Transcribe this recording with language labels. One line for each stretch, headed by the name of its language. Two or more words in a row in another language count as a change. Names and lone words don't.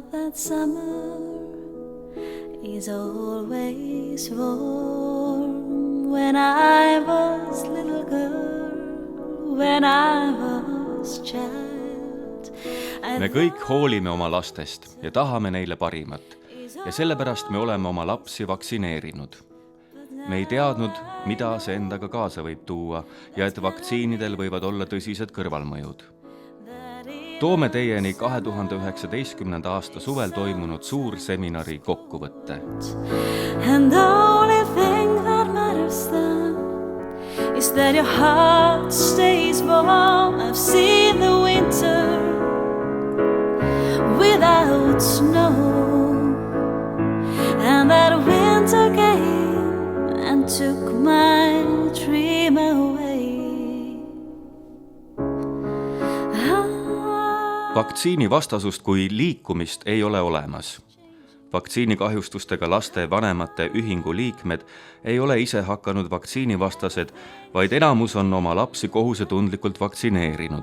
English: that summer is always warm. When I was little girl, when I was child.
Estonian: Me kõik hoolime oma lastest ja tahame neile parimat ja sellepärast me oleme oma lapsi vaktsineerinud. Me ei teadnud, mida see endaga kaasa võib tuua ja et vaktsiinidel võivad olla tõsised kõrvalmõjud. Toome teieni 2019. aasta suvel toimunud suur seminari kokkuvõtte.
English: And the only thing that matters then is that your heart stays warm. I've seen the winter without snow, and that winter came and took my dream away.
Estonian: Vaktsiini vastasust kui liikumist ei ole olemas. Vaktsiinikahjustustega laste vanemate ühingu liikmed ei ole ise hakanud vaktsiinivastased, vaid enamus on oma lapsi kohusetundlikult vaktsineerinud.